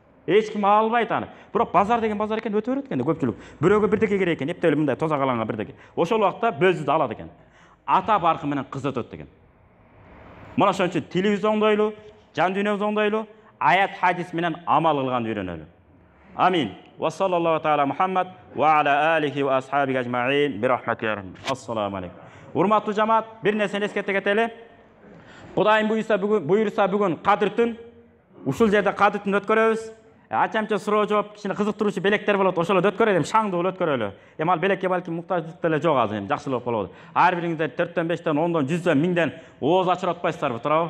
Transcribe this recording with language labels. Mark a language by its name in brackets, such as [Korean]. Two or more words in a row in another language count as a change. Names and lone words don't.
[Kyrgyz] Эч ким албайт аны. Бирок базар деген базар экен, өтө берет экен көпчүлүк. Бирөөгө бирдеке керек экен, эптеп эле мындай тозак алаңга бирдеке. Ошол убакта бөлзүдү алат экен. Ата баркы менен кыз өтөт деген. Мына ошон үчүн тилибизди оңдойлу, жан дүйнөбүздү оңдойлу, аят хадис менен амал кылганды үйрөнөлү. Амин. [Arabic] وصلى الله تعالى محمد وعلى آله وأصحابه أجمعين برحمة يا رحيم. السلام عليكم. [Kyrgyz] Урматтуу жамаат, бир нерсени эскерте кетели. Кудайым буйруса бүгүн Кадыр түн. Ушул жерде Кадыр түн өткөрөбүз. Ачамча суроо жооп, кичине кызыктыруучу белектер болот, ошолор өткөрөлү, шаңдуу болуп өткөрөлү. Ал белекке балки муктаждык деле жок азыр, жакшылап болот. Ар бириңиздер 4төн 5тен 10дон 100дөн 1000ден ооз ачырып атпайсыздарбы, туурабы?